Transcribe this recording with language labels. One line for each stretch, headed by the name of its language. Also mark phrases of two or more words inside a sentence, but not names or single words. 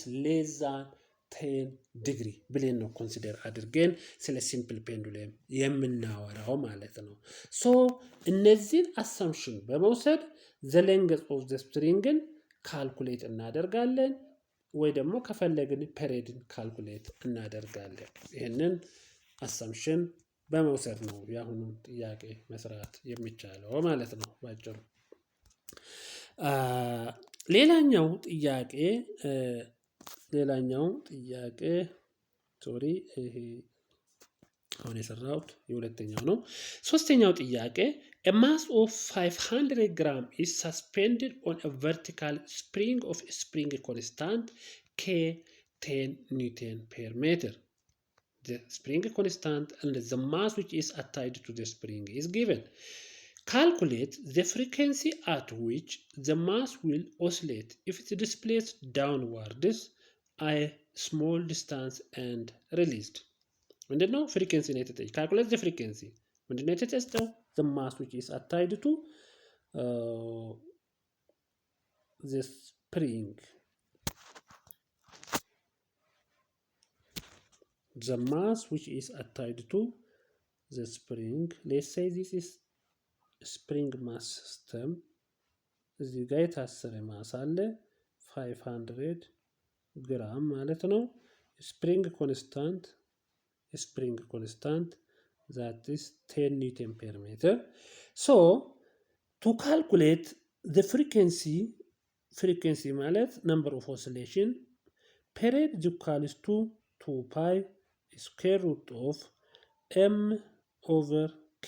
English: less than 10 degree
Amharic: ብለን ነው ኮንሲደር አድርገን ስለ
English: simple pendulum
Amharic: የምናወራው ማለት ነው። ሶ እነዚህን አሰምሽን በመውሰድ
English: the length of the stringን
Amharic: ካልኩሌት እናደርጋለን ወይ ደግሞ ከፈለግን ፔሪድን ካልኩሌት እናደርጋለን። ይህንን አሰምሽን በመውሰድ ነው የአሁኑን ጥያቄ መስራት የሚቻለው ማለት ነው ባጭሩ። ሌላኛው ጥያቄ ሶሪ ይሄ አሁን የሰራሁት የሁለተኛው ነው። ሶስተኛው ጥያቄ
English: a mass of 500 gram is suspended on a vertical spring of a spring constant K 10 Newton per meter. The spring constant and the mass which is attached to the spring is given. Calculate the frequency at which the mass will oscillate if it is displaced downwards a small distance and released.
Amharic: ምንድነው ፍሪኩዌንሲ ነው የተጠየቀው።
English: calculate the frequency
Amharic: ምንድነው የተሰጠው?
English: the mass which is attached to the spring. the mass which is attached to the spring, let's say this is spring mass system።
Amharic: እዚህ ጋር የታሰረ ማስ አለ 500 ግራም ማለት ነው።
English: spring constant that is 10 Newton per meter. So to calculate the frequency ማለት number of oscillation, period is equals to 2 pi square root of m over k.